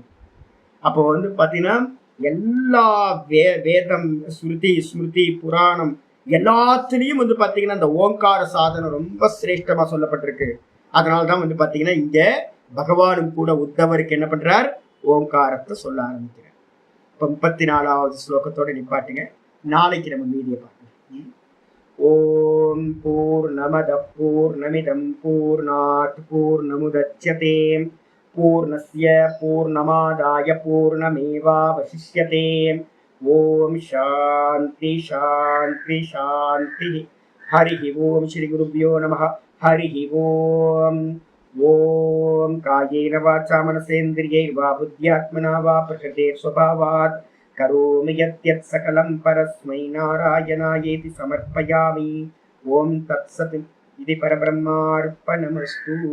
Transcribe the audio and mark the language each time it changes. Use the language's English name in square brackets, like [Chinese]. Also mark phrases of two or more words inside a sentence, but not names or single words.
[Tamil] அப்போ வந்து பாத்தீங்கன்னா எல்லா வேதம் ஸ்மிருதி ஸ்மிருதி புராணம் எல்லாத்துலயும் வந்து பாத்தீங்கன்னா இந்த ஓங்கார சாதனம் ரொம்ப சிரேஷ்டமா சொல்லப்பட்டிருக்கு. அதனாலதான் வந்து பாத்தீங்கன்னா இங்க பகவானும் கூட உத்தவருக்கு என்ன பண்றார்? ஓங்காரத்தை சொல்ல ஆரம்பிக்கிறார். இப்ப 34வது ஸ்லோகத்தோட நிப்பாட்டுங்க. நாளைக்கு நம்ம மீதியை பார்க்கலாம். [Sanskrit] ॐ पूर्णमदः पूर्णमिदं पूर्णात् पूर्णमुदच्यते पूर्णस्य पूर्णमादाय पूर्णमेवावशिष्यते. ॐ शान्तिः शान्तिः शान्तिः. हरि ॐ। श्री गुरुभ्यो नमः. हरि ॐ. ॐ कायेन वाचा मनसेन्द्रियैर्वा बुद्ध्यात्मना वा प्रकृतेः स्वभावात् करोमि यद्यत् सकलं परस्मै नारायणायेति समर्पयामि. ॐ तत्सत्। इदं परब्रह्मार्पणमस्तु.